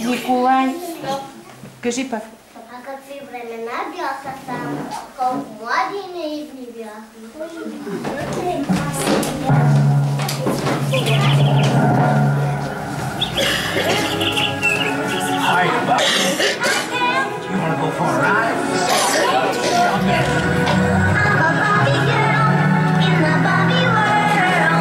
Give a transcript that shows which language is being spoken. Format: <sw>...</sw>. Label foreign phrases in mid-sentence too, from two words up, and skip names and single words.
<bg>Николай. Кажи пак. А какви времена бяха там? Колко млади и наивни бяхме.</bg> <en>Hi, Bobby. You want to go for a ride? I'm a Bobby girl in the Bobby world.</en>